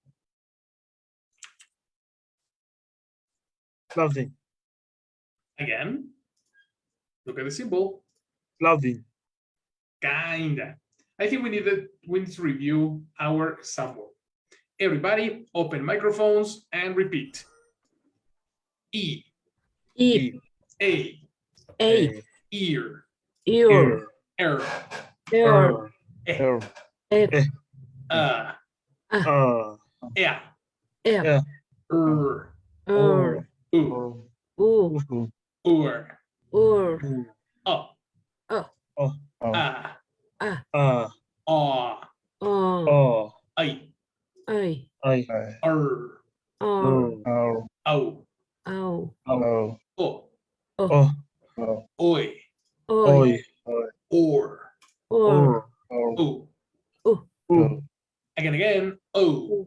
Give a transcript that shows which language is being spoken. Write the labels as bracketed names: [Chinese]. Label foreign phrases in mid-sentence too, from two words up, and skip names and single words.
[English] Clothing. Again, look at the symbol. Clothing. Kinda. I think we need to review our sample. Everybody, open microphones and repeat. E. E, A. A, Ear. ear, Er. ear, Eh. E, Yeah. E, Er. R, U. U, Ur. Ur, Oh. Oh. Ah. A, Aw. O, I. I, Er. O, Au. O, O. O, Oi. Oi, Or. Or, U. Again. O.